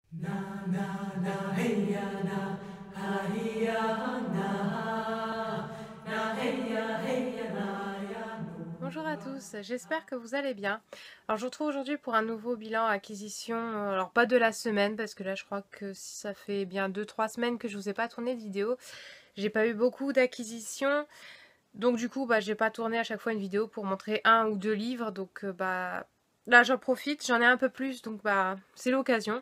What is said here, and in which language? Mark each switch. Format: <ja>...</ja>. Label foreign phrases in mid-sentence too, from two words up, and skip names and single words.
<fr>Na na na hey ya na ha hi ya na hey ya na ya no. Bonjour à tous, j'espère que vous allez bien. Alors je vous retrouve aujourd'hui pour un nouveau bilan acquisition, alors pas de la semaine parce que là je crois que ça fait bien 2-3 semaines que je vous ai pas tourné de vidéo. J'ai pas eu beaucoup d'acquisitions, donc du coup j'ai pas tourné à chaque fois une vidéo pour montrer un ou deux livres, donc là j'en profite, j'en ai un peu plus, donc c'est l'occasion.</fr>